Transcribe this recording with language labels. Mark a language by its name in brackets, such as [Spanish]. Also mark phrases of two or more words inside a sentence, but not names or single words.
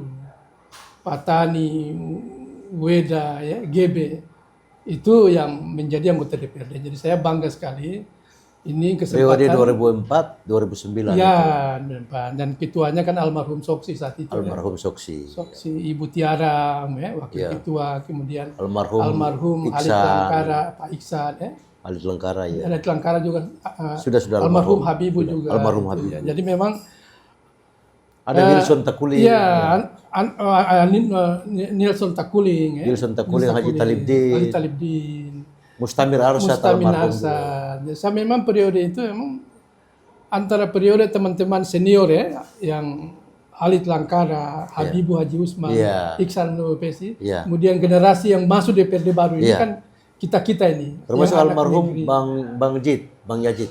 [Indonesian] Patani, Weda, ya, GB. Itu yang menjadi anggota DPRD. Jadi saya bangga sekali. Ini Periode kesempatan. 2004, 2009 itu. Ya, dan ketuanya kan almarhum Soksi saat itu. Almarhum Soksi. Soksi, Ibu Tiara, ya, wakil Ya. ketua, kemudian Almarhum Halit Iksan. Langkara, Pak Iksan, ya. Halit Langkara ya. Halit Langkara juga, Sudah almarhum Habibu juga. Almarhum itu, Habibu. ya. Jadi memang Ada Wilson Takuling. Iya, Nilson Takuling, ya. Nilson Takuling, Haji Talibdin. Haji Talibdin. Mustamir Arsyad Mustamin almarhum. Arsad. Ya, saya memang periode itu memang antara periode teman-teman senior ya, yang Halit Langkara, Habibu Haji Usman, Iya. Iksan Nur Pesi, Iya. kemudian generasi yang masuk DPRD baru ini Iya. kan kita ini. Termasuk yang anak almarhum negeri. Bang Yajid.